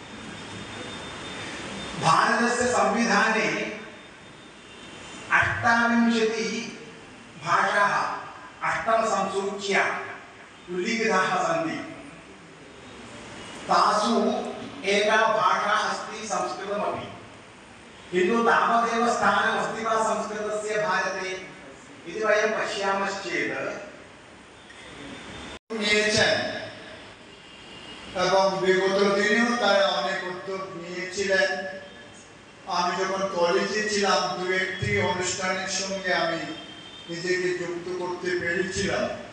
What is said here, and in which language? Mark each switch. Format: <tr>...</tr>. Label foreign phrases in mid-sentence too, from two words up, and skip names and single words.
<sa>भारतस्य संविधाने 28 भाषाः अष्टमसंसूच्यां उल्लिखिताः सन्ति। तासु एका भाषा अस्ति संस्कृतमपि। किन्तु तावदेव स्थानमस्ति वा संस्कृतस्य भारते इति वयं पश्यामश्चेत्</sa> <bn>নিয়েছেন এবং বিগত দিনেও তারা অনেক উদ্যোগ নিয়েছিলেন। আমি যখন কলেজে ছিলাম দু একটি অনুষ্ঠানের সঙ্গে আমি নিজেকে যুক্ত করতে পেরেছিলাম।</bn>